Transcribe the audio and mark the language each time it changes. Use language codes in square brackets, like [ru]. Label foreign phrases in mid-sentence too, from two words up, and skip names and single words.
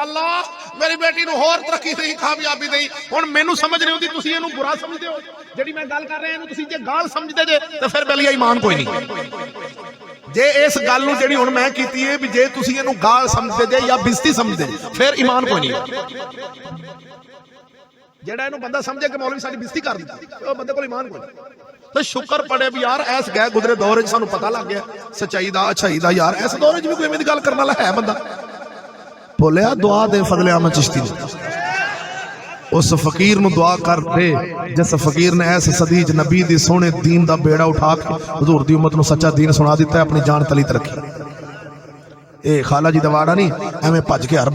[pa] ਅੱਲਾਹ ਮੇਰੀ ਬੇਟੀ ਨੂੰ ਹੋਰ ਤਰੱਕੀ ਦੇਈ, ਕਾਮਯਾਬੀ ਦੇਈ। ਹੁਣ ਮੈਨੂੰ ਸਮਝ ਨਹੀਂ ਆਉਂਦੀ, ਤੁਸੀਂ ਇਹਨੂੰ ਬੁਰਾ ਸਮਝਦੇ ਹੋ, ਜਿਹੜੀ ਮੈਂ ਗੱਲ ਕਰ ਰਹਾ ਇਹਨੂੰ ਤੁਸੀਂ ਜੇ ਗਾਲ ਸਮਝਦੇ ਜੇ ਤੇ ਫਿਰ ਬੇਲਿਆ ਈਮਾਨ ਕੋਈ ਨਹੀਂ। ਜੇ ਇਸ ਗੱਲ ਨੂੰ ਜਿਹੜੀ ਹੁਣ ਮੈਂ ਕੀਤੀ ਹੈ ਭੀ ਜੇ ਤੁਸੀਂ ਇਹਨੂੰ ਗਾਲ ਸਮਝਦੇ ਜੇ ਯਾ ਬੇਇੱਜ਼ਤੀ ਸਮਝਦੇ ਫਿਰ ਈਮਾਨ ਕੋਈ ਨਹੀਂ। ਜਿਹੜਾ ਇਹਨੂੰ ਬੰਦਾ ਸਮਝੇ ਕਿ ਮੌਲਵੀ ਸਾਡੀ ਬੇਇੱਜ਼ਤੀ ਕਰ ਦਿੱਤੀ, ਉਹ ਬੰਦੇ ਕੋਲ ਈਮਾਨ ਕੋਈ ਨਹੀਂ। ਤੇ ਸ਼ੁਕਰ ਪੜੇ ਵੀ ਯਾਰ ਐਸ ਗਏ ਗੁਜ਼ਰੇ ਦੌਰ 'ਚ ਸਾਨੂੰ ਪਤਾ ਲੱਗ ਗਿਆ ਸੱਚਾਈ ਦਾ ਅਛਾਈ ਦਾ। ਯਾਰ ਇਸ ਦੌਰ 'ਚ ਵੀ ਕੋਈ ਐਵੇਂ ਦੀ ਗੱਲ ਕਰਨ ਵਾਲਾ ਹੈ ਬੰਦਾ? ਭੁੱਲਿਆ ਦੁਆ ਦੇ ਫਜ਼ਲੇ ਅਹਿਮਦ ਚਿਸ਼ਤੀ ਨੇ ਉਸ ਫਕੀਰ ਨੂੰ ਦੁਆ ਕਰ ਦੇ ਜਿਸ ਫਕੀਰ ਨੇ ਇਸ ਸਦੀ ਚ ਨਬੀ ਦੀ ਸੋਹਣੇ ਦੀਨ ਦਾ ਬੇੜਾ ਉਠਾ ਕੇ ਹੁਜੂਰ ਦੀ ਉੱਮਤ ਨੂੰ ਸੱਚਾ ਦੀਨ ਸੁਨਾ ਦਿਤਾ ਹੈ, ਅਪਨੀ ਜਾਨ ਤਲੀ ਤੇ ਰੱਖੀ। ਯੇ ਖਾਲਾ ਜੀ ਦਾ ਵਾੜਾ ਨਹੀਂ, ਏਵੇਂ ਭਜ ਕੇ ਹਰ